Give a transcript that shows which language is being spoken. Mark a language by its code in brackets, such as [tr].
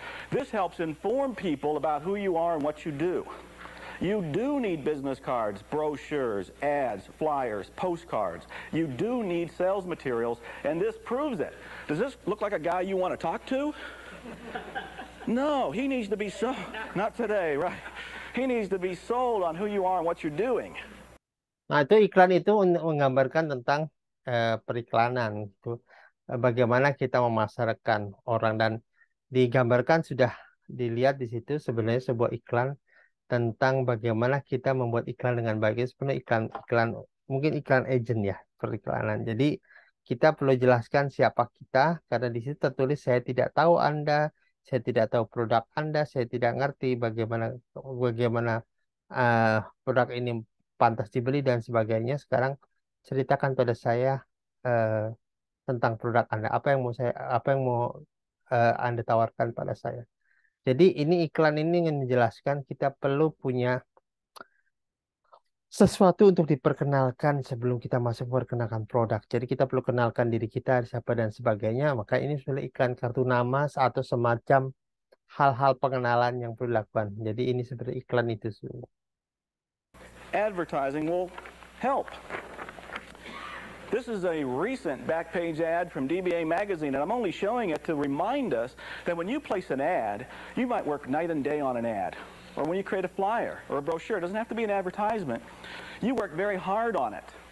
[en] This helps inform people about who you are and what you do. You do need business cards, brochures, ads, flyers, postcards. You do need sales materials, and this proves it. Does this look like a guy you want to talk to? No, he needs to be sold. Not today, right? He needs to be sold on who you are and what you're doing. [id] Nah, itu iklan itu menggambarkan tentang periklanan itu bagaimana kita memasarkan orang dan digambarkan sudah dilihat di situ sebenarnya sebuah iklan tentang bagaimana kita membuat iklan dengan baik. Sebenarnya iklan mungkin iklan agent ya periklanan. Jadi kita perlu jelaskan siapa kita karena di situ tertulis saya tidak tahu Anda, saya tidak tahu produk Anda, saya tidak ngerti bagaimana produk ini pantas dibeli dan sebagainya. Sekarang ceritakan pada saya tentang produk Anda. Apa yang mau Anda tawarkan pada saya. Jadi ini iklan ini ingin menjelaskan kita perlu punya sesuatu untuk diperkenalkan sebelum kita masuk memperkenalkan produk. Jadi kita perlu kenalkan diri kita, siapa dan sebagainya. Maka ini sebenarnya iklan kartu nama atau semacam hal-hal pengenalan yang perlu dilakukan. Jadi ini sebenarnya iklan itu. [en] Advertising will help. This is a recent back page ad from DBA magazine, and I'm only showing it to remind us that when you place an ad, you might work night and day on an ad. Or when you create a flyer or a brochure, it doesn't have to be an advertisement. You work very hard on it.